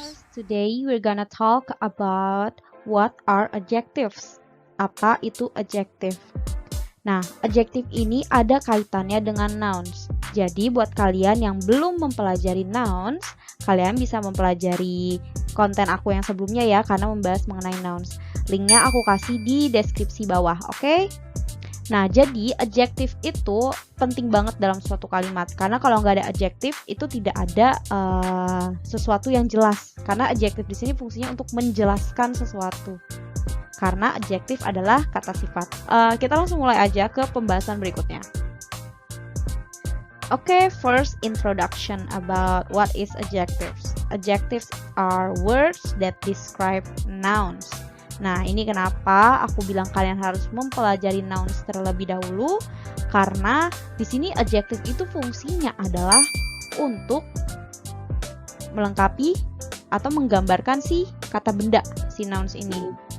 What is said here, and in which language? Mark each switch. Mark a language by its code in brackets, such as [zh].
[en] Today we're gonna talk about what are adjectives. [id] Apa itu adjective? Nah, adjective ini ada kaitannya dengan nouns. Jadi buat kalian yang belum mempelajari nouns, kalian bisa mempelajari konten aku yang sebelumnya ya, karena membahas mengenai nouns. Linknya aku kasih di deskripsi bawah, oke? Nah, jadi adjective itu penting banget dalam suatu kalimat. Karena kalau nggak ada adjective, itu tidak ada sesuatu yang jelas. Karena adjective di sini fungsinya untuk menjelaskan sesuatu. Karena adjective adalah kata sifat. Kita langsung mulai aja ke pembahasan berikutnya. [en] Oke, first introduction about what is adjectives. Adjectives are words that describe nouns. [id] Nah, ini kenapa aku bilang kalian harus mempelajari nouns terlebih dahulu, karena di sini adjective itu fungsinya adalah untuk melengkapi atau menggambarkan si kata benda, si nouns ini.